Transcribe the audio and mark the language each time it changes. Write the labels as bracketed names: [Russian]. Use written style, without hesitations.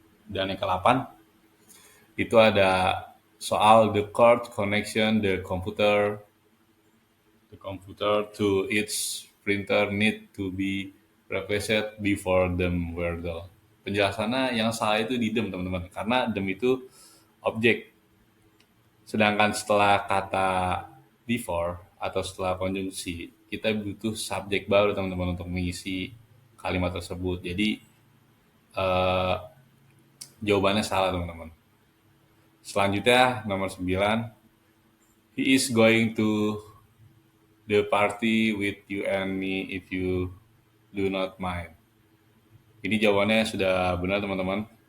[Indonesian] Dan yang ke-8 itu ada soal [English] the cord connection the computer to its printer need to be replaced before them were done. [Indonesian] Penjelasannya yang salah itu di them teman-teman karena them itu objek. Sedangkan setelah kata before atau setelah konjungsi kita butuh subjek baru teman-teman untuk mengisi kalimat tersebut. Jadi jawabannya salah teman-teman. Selanjutnya nomor 9. [English] He is going to the party with you and me if you do not mind. [Indonesian] Ini jawabannya sudah benar teman-teman.